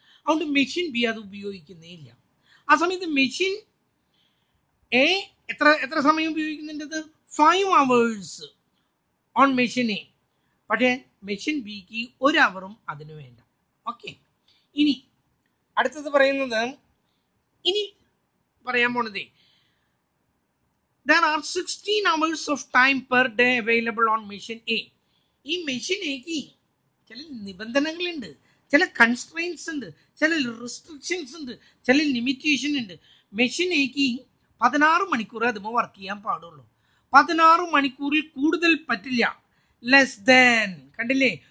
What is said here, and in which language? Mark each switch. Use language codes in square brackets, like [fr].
[ml] അതുകൊണ്ട് machine B അത് ഉപയോഗിക്കുന്നേ ഇല്ല. ആ സമയത്ത് മെഷീൻ എ എത്ര സമയം ഉപയോഗിക്കുന്നുണ്ട്? [en] 5 hours on machine A. [ml] പക്ഷേ മെഷീൻ ബിക്ക് 1 അവറും അതിന് വേണ്ട. ഓക്കെ. ഇനി അടുത്തത് പറയുന്നത്, ഇനി പറയാൻ പോണതേ, [en] there are 16 hours of time per day available on machine A. [ml] ഈ മെഷീൻ എക്ക് ചില നിബന്ധനകളുണ്ട്, ചില കൺസ്ട്രെയിൻസ് ഉണ്ട്, ചില റെസ്ട്രിക്ഷൻസ് ഉണ്ട്, ചില ലിമിറ്റേഷൻ ഉണ്ട്. മെഷീൻ എക്ക് 16 മണിക്കൂർ അതുമ്പോൾ വർക്ക് ചെയ്യാൻ പാടുള്ളൂ. 16 മണിക്കൂറിൽ കൂടുതൽ പറ്റില്ല. [en] Less than. [ml] കണ്ടില്ലേ?